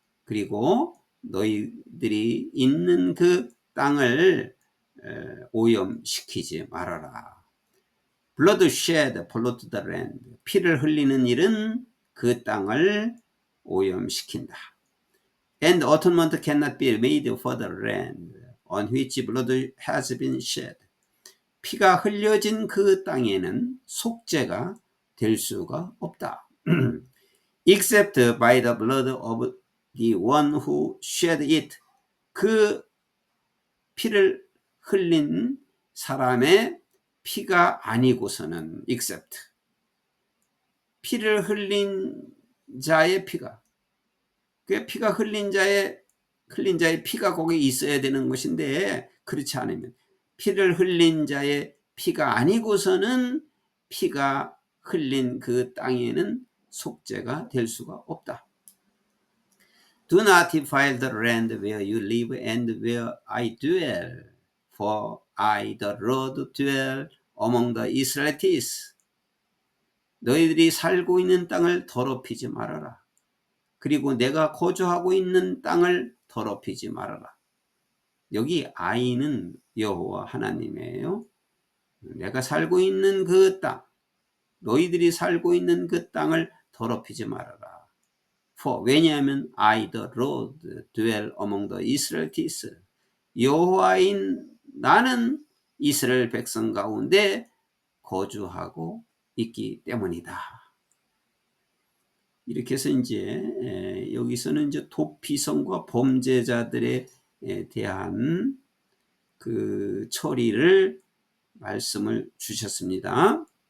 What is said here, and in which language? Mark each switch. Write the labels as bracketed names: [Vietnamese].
[Korean] 그리고 너희들이 있는 그 땅을 오염시키지 말아라. [English] Bloodshed pollute the land. [Korean] 피를 흘리는 일은 그 땅을 오염시킨다. [English] And atonement cannot be made for the land on which blood has been shed. [Korean] 피가 흘려진 그 땅에는 속죄가 될 수가 없다. [English] Except by the blood of the one who shed it. [Korean] 그 피를 흘린 사람의 피가 아니고서는 except 피를 흘린 자의 피가 그 피가 흘린 자의 피가 거기 있어야 되는 것인데 그렇지 않으면 피를 흘린 자의 피가 아니고서는 피가 흘린 그 땅에는 속죄가 될 수가 없다. [English] Do not defile the land where you live and where I dwell, for I, the Lord, dwell among the Israelites. [Korean] 너희들이 살고 있는 땅을 더럽히지 말아라. 그리고 내가 거주하고 있는 땅을 더럽히지 말아라. 여기 I는 여호와 하나님이에요. 내가 살고 있는 그 땅, 너희들이 살고 있는 그 땅을 더럽히지 말아라. [English] For, [Korean] 왜냐하면 [English] I, the Lord, dwell among the Israelites. [Korean] 여호와인 나는 이스라엘 백성 가운데 거주하고 있기 때문이다. 이렇게 해서 이제 여기서는 이제 도피성과 범죄자들에 대한 그 처리를 말씀을 주셨습니다.